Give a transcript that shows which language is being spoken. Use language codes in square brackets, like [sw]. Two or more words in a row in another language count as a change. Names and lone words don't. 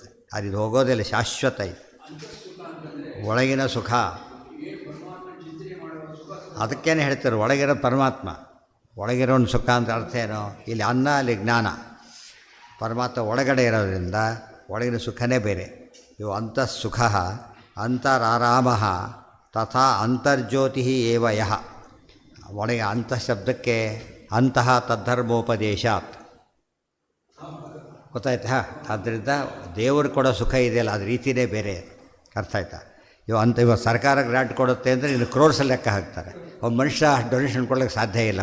[kn] ಅದು ಹೋಗೋದಿಲ್ಲ, ಶಾಶ್ವತ ಇದು ಒಳಗಿನ ಸುಖ. ಅದಕ್ಕೇನೆ ಹೇಳ್ತಾರೆ ಒಳಗಿರೋ ಪರಮಾತ್ಮ, ಒಳಗಿರೋನು ಸುಖ ಅಂತ ಅರ್ಥ ಏನು? ಇಲ್ಲಿ ಅನ್ನ, ಅಲ್ಲಿ ಜ್ಞಾನ. ಪರಮಾತ್ಮ ಒಳಗಡೆ ಇರೋದ್ರಿಂದ ಒಳಗಿನ ಸುಖನೇ ಬೇರೆ. [sa] ಇವು ಅಂತಃಸುಖ ಅಂತರಾರಾಮ ತಥಾ ಅಂತರ್ಜ್ಯೋತಿ ಏವ ಯಃ. [kn] ಒಳಗೆ ಅಂತಃ ಶಬ್ದಕ್ಕೆ ಅಂತಹ ತದ್ಧರ್ಮೋಪದೇಶಾತ್, ಗೊತ್ತಾಯ್ತಾ? ಆದ್ದರಿಂದ ದೇವರು ಕೊಡೋ ಸುಖ ಇದೆಯಲ್ಲ, ಅದು ರೀತಿಯೇ ಬೇರೆ. ಅರ್ಥ ಆಯ್ತಾ? ಇವಾಗ ಸರ್ಕಾರ ಗ್ರಾಂಟ್ ಕೊಡುತ್ತೆ ಅಂದರೆ ಇನ್ನು ಕ್ರೋರ್ಸಲ್ಲಿ ಲೆಕ್ಕ ಹಾಕ್ತಾರೆ. ಒಬ್ಬ ಮನುಷ್ಯ ಡೊನೇಷನ್ ಕೊಡೋಕ್ಕೆ ಸಾಧ್ಯ ಇಲ್ಲ.